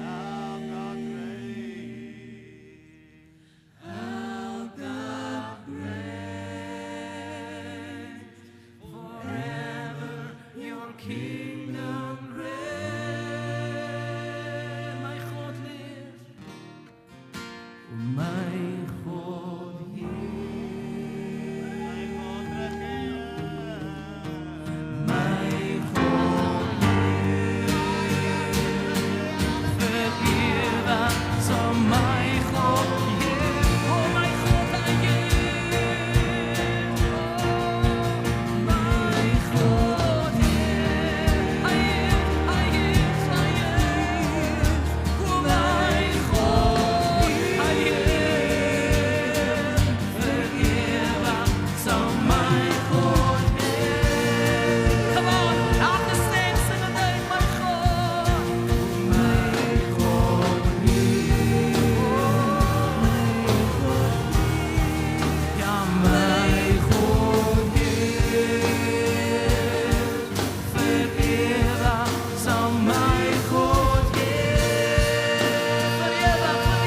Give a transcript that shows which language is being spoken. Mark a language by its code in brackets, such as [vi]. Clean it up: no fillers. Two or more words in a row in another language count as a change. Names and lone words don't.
[en] Our God reigns. Our God reigns. Forever your kingdom reigns. [af] My God leeft. My God Vergeef ons, [en] oh my God, yeah. Oh my God, I give. My God, yeah. I give. Oh my God, I give. [af] Vergeef ons, [en] oh my God, yeah. Come on, [af] elke stem sing het uit, my God. Ja, my God, vergeef ons, [en] oh my God, [af] vergeef ons,